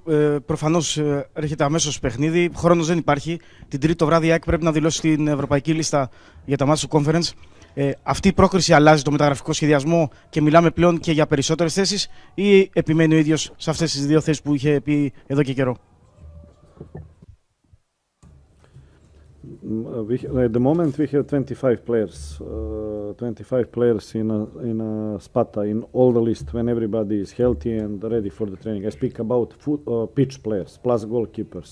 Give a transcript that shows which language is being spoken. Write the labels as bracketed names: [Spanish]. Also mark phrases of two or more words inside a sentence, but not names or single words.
[Greek] Προφανώς έρχεται αμέσως παιχνίδι. Χρόνος δεν υπάρχει. Την Τρίτη το βράδυ η ΑΕΚ πρέπει να δηλώσει την ευρωπαϊκή λίστα για τα μάτια του Conference. Αυτή η πρόκριση αλλάζει το μεταγραφικό σχεδιασμό και μιλάμε πλέον και για περισσότερες θέσεις, ή επιμένει ο ίδιος σε αυτές τις 2 θέσεις που είχε πει εδώ και καιρό? [English] At the moment we have 25 players in Sparta in all the list when everybody is healthy and ready for the training. I speak about pitch players plus goalkeepers.